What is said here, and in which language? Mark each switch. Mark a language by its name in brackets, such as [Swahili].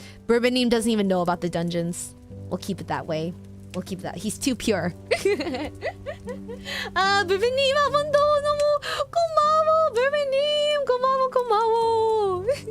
[English] Burbenim doesn't even know about the dungeons. We'll keep it that way. He's too pure. [Korean] 아, Burbenim 한 번 더 너무 고마워. Burbenim 고마워.